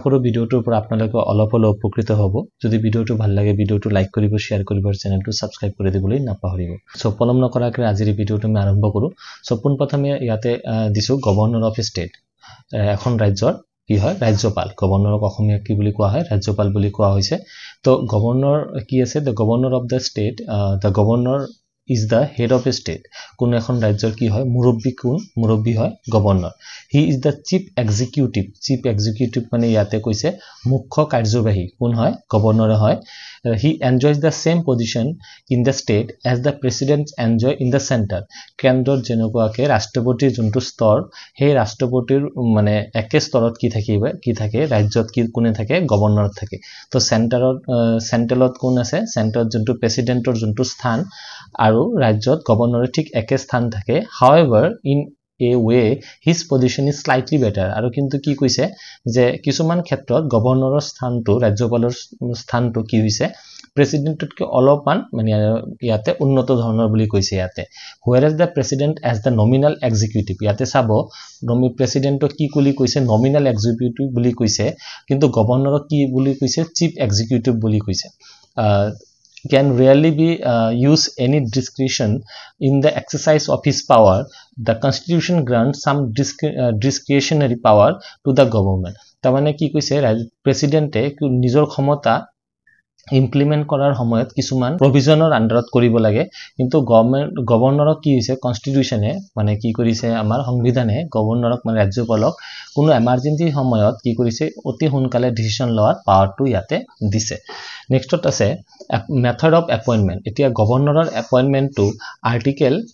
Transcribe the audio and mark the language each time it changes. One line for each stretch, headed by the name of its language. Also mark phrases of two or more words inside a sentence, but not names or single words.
Assamese: কৰো ভিডিওটোৰ পৰা আপোনালোকে অলপ উপকৃত হ'ব যদি ভিডিওটো ভাল লাগে ভিডিওটো লাইক কৰিব শেয়াৰ কৰিব আৰু চেনেলটো সাবস্ক্ৰাইব কৰি দিবলৈ নাপাহৰিব সো পলম নকৰাকৈ আজিৰ ভিডিওটো আমি আৰম্ভ কৰো সো পোনপ্ৰথমে ইয়াতে দিছো
English: governor of state
Assamese: এখন ৰাজ্যৰ কি হয় ৰাজ্যপাল গভৰ্ণৰক অসমীয়া কি বুলি কোৱা হয় ৰাজ্যপাল বুলি কোৱা হৈছে তো গভৰ্ণৰ কি আছে
English: the governor of the state the governor is the head of a state
Assamese: কোন এখন ৰাজ্যৰ কি হয় মুৰব্বী হয় গভৰ্ণৰ
English: he is the chief executive
Assamese: মানে ইয়াতে কৈছে মুখ্য কাৰ্যবাহী কোন হয় গভৰ্ণৰ হয়
English: he enjoys the same position in the state as the president enjoy in the center
Assamese: কেন্দ্ৰৰ যেনেকুৱাকে ৰাষ্ট্ৰপতিৰ যোনটো স্তৰ সেই ৰাষ্ট্ৰপতিৰ মানে একে স্তৰত কি থাকে ৰাজ্যত কি কোনে থাকে গভৰ্ণৰ থাকে তো চেন্ট্ৰেলত কোন আছে চেন্ট্ৰেলত যোনটো প্ৰেসিডেন্টৰ যোনটো স্থান আৰু ৰাজ্যত গভৰ্ণৰৰ ঠিক একে স্থান থাকে
English: however in a way his position is slightly better
Assamese: আৰু কিন্তু কি কৈছে যে কিছুমান ক্ষেত্ৰত গভৰ্ণৰৰ স্থানটো ৰাজ্যপালৰ স্থানটো কি হৈছে প্ৰেসিডেন্টতকৈ অলপমান মানে ইয়াতে উন্নত ধৰণৰ বুলি কৈছে ইয়াতে
English: whereas the president as the nominal executive
Assamese: ইয়াতে চাব প্ৰেসিডেন্টক কি বুলি কৈছে
English: nominal executive
Assamese: বুলি কৈছে কিন্তু গভৰ্ণৰক কি বুলি কৈছে
English: chief executive
Assamese: বুলি কৈছে
English: can rarely be use any discretion in the exercise of his power the constitution grants some discretionary power to the government
Assamese: তা মানে কি কৈছে প্ৰেছিডেণ্টে নিজৰ ক্ষমতা ইমপ্লিমেন্ট কৰাৰ সময়ত কিছুমান প্ৰভিজনৰ আন্ডাৰত কৰিব লাগে কিন্তু গভৰ্ণৰক কি হৈছে কনস্টিটিউশনে মানে কি কৰিছে আমাৰ সংবিধানে গভৰ্ণৰক মানে ৰাজ্যপালক কোনো এমাৰ্জেন্সি সময়ত কি কৰিছে অতি সোনকালে ডিসিশন লোৱাৰ পাৱাৰটো ইয়াতে দিছে নেক্সটত আছে
English: method of appointment
Assamese: এতিয়া গভৰ্ণৰৰ এপয়েন্টমেন্টটো আৰ্টিকেল